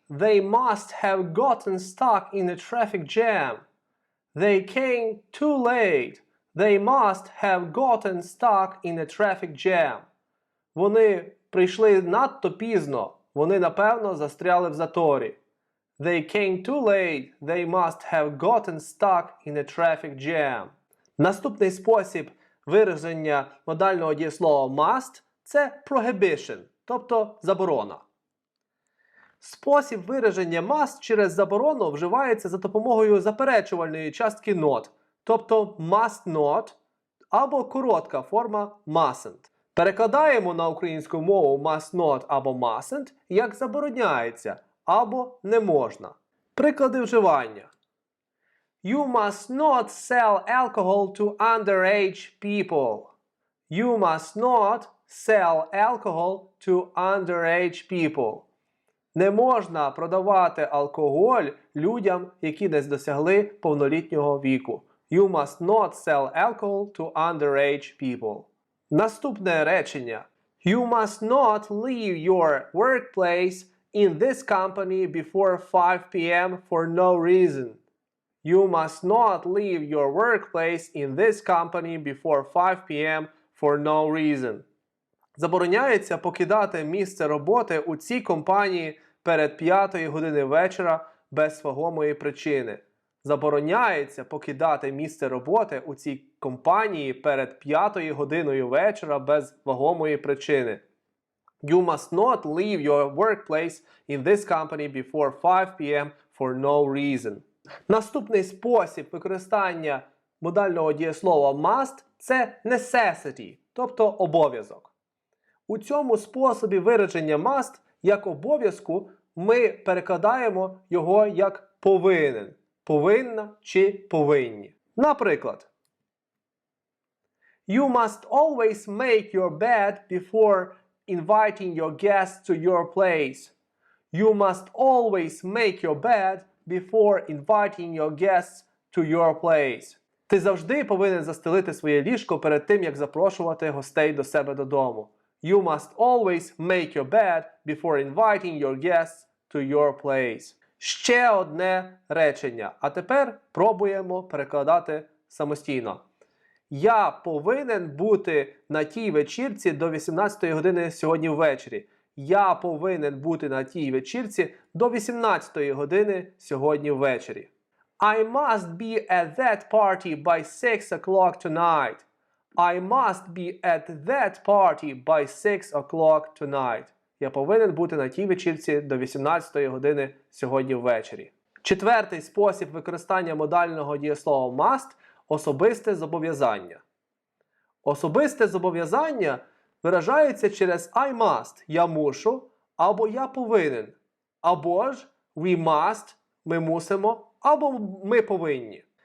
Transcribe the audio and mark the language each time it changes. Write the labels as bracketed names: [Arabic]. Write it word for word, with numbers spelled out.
[English] They must have gotten stuck in a traffic jam. They came too late. They must have gotten stuck in a traffic jam. [Ukrainian] Вони прийшли надто пізно. Вони, напевно, застряли в заторі. [English] They came too late. They must have gotten stuck in a traffic jam. [Ukrainian] Наступний спосіб вираження модального дієслова must – це prohibition, тобто заборона. Спосіб вираження must через заборону вживається за допомогою заперечувальної частки not, тобто must not, або коротка форма mustn't. Перекладаємо на українську мову must not або mustn't як забороняється, або не можна. Приклади вживання. [English] You must not sell alcohol to underage people. You must not sell alcohol to underage people. [Ukrainian] Не можна продавати алкоголь людям, які не досягли повнолітнього віку. [English] You must not sell alcohol to underage people. [Ukrainian] Наступне речення. [English] You must not leave your workplace in this company before five p.m. for no reason. You must not leave your workplace in this company before five p.m. for no reason. [Ukrainian] Забороняється покидати місце роботи у цій компанії перед п'ятої години вечора без вагомої причини. Забороняється покидати місце роботи у цій компанії перед п'ятою годиною вечора без вагомої причини. [English] You must not leave your workplace in this company before five p.m. for no reason. [Ukrainian] Наступний спосіб використання модального дієслова must – це necessity, тобто обов'язок. У цьому способі вираження must як обов'язку ми перекладаємо його як повинен, повинна чи повинні. Наприклад, [English] You must always make your bed before inviting your guests to your place. You must always make your bed before inviting your guests to your place. [Ukrainian] Ти завжди повинен застелити своє ліжко перед тим, як запрошувати гостей до себе додому. [English] You must always make your bed before inviting your guests to your place. [Ukrainian] Ще одне речення. А тепер пробуємо перекладати самостійно. Я повинен бути на тій вечірці до вісімнадцятої години сьогодні ввечері. Я повинен бути на тій вечірці до вісімнадцятої години сьогодні ввечері. [English] I must be at that party by six o'clock tonight. I must be at that party by six o'clock tonight. [Ukrainian] я повинен бути на тій вечірці до вісімнадцятої години сьогодні ввечері. Четвертий спосіб використання модального дієслова must – особисте зобов'язання. Особисте зобов'язання виражається через I must – я мушу, або я повинен, або ж we must – ми мусимо, або ми повинні.